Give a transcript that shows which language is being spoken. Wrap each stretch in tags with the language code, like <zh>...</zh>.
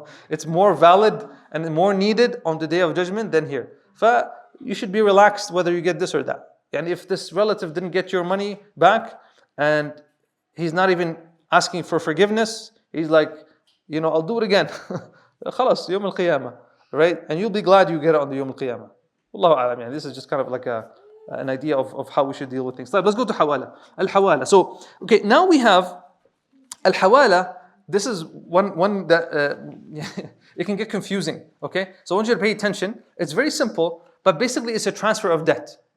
<en>It's more valid and more needed on the day of judgment than here. You should be relaxed whether you get this or that. And if this relative didn't get your money back and he's not even asking for forgiveness, he's like, I'll do it again.</en> <ar>خلاص يوم القيامة,</ar> <en>right? And you'll be glad you get it on the</en> <ar>يوم القيامة.</ar> <en>Wallahu a'lam. This is just kind of like an idea of how we should deal with things. Let's go to hawala. Al-hawala. So, okay, now we have al-hawala. This is one that it can get confusing. Okay, so I want you to pay attention. It's very simple, but basically it's a transfer of debt.</en>